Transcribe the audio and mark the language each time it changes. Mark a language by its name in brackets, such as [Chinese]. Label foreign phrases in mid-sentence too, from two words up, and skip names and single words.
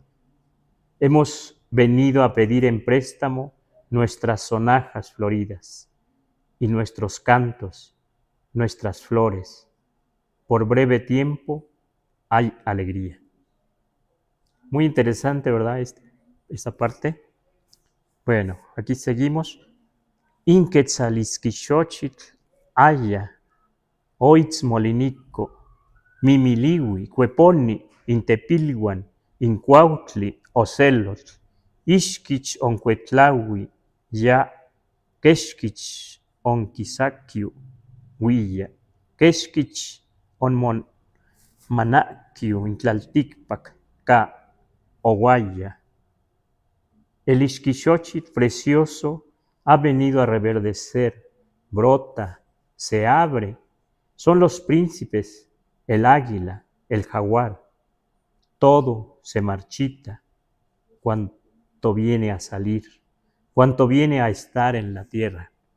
[Spanish] Hemos venido a pedir en préstamo nuestras sonajas floridas y nuestros cantos, nuestras flores. Por breve tiempo hay alegría. Muy interesante, ¿verdad? Esta parte. Bueno, aquí seguimos. [Nahuatl languages] Inquetzalisquixochitl, Aya, Oitzmolinico, Mimiliwi, Cueponi, Intepilhuan, Incuautli, Ocelotl, Ixquich oncuetlaui, Ya, Quexquich onquisaquiu, Huilla, Quexquich onmanaquiu, Intlalticpac, Ca, Oguaya. [Spanish] El Ixquixochitl precioso ha venido a reverdecer, brota, se abre. Son los príncipes, el águila, el jaguar. Todo se marchita cuanto viene a salir, cuanto viene a estar en la tierra.